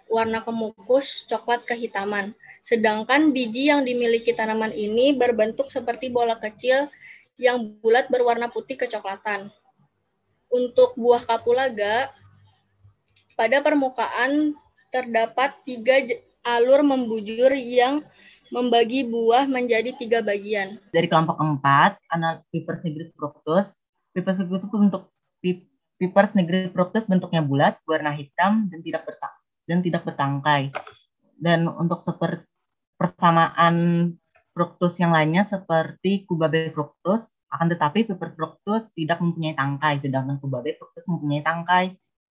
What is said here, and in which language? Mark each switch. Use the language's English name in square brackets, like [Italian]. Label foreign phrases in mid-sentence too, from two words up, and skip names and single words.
[Indonesian] Warna kemukus coklat kehitaman. Sedangkan biji yang dimiliki tanaman ini berbentuk seperti bola kecil yang bulat berwarna putih kecoklatan. Untuk buah kapulaga, pada permukaan terdapat 3 alur membujur yang membagi buah menjadi 3 bagian. Dari kelompok 4, Pipers nigris fructus. Pipers nigris fructus Pipers nigris fructus bentuknya bulat, warna hitam dan tidak bertangkai. Dan untuk seperti persamaan fructus yang lainnya seperti Cubabe fructus, akan tetapi Pipers fructus tidak mempunyai tangkai, sedangkan Cubabe fructus mempunyai tangkai.